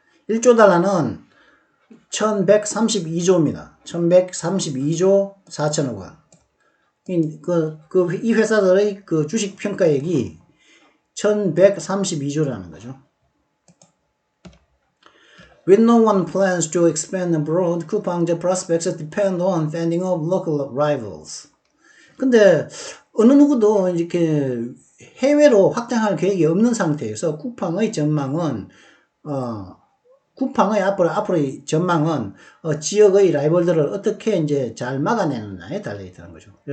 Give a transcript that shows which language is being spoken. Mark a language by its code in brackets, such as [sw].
[ko] 1조 달러는 1132조입니다. 1132조 4천억 원. 이 회사들의 주식 평가액이 1132조라는 거죠. [en] With no one plans to expand abroad, Coupang's prospects depend on fending off local rivals. [ko] 근데 어느 누구도 이렇게 해외로 확장할 계획이 없는 상태에서 쿠팡의 전망은 앞으로의 전망은 지역의 라이벌들을 어떻게 이제 잘 막아내느냐에 달려 있다는 거죠.